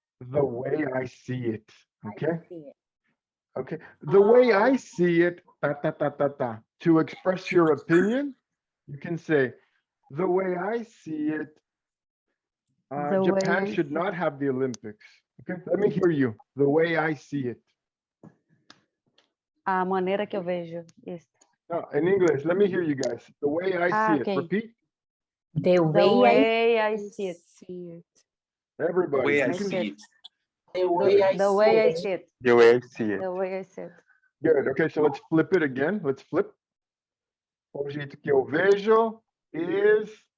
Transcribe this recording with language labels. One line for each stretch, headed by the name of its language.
English: The way I see it. Okay. I see it. Okay. The way I see it, to express your opinion, you can say, the way I see it, Japan should not have the Olympics. Okay. Let me hear you. The way I see it.
Portuguese: A maneira que eu vejo isso.
English: No, in English, let me hear you guys. The way I see it. Repeat. The way I see it. Everybody. The way I You can- see it. The way I The way I see it. The way I see it. The way I see it. Good. Okay, so let's flip it again. Let's flip.
Portuguese: O jeito que eu vejo is.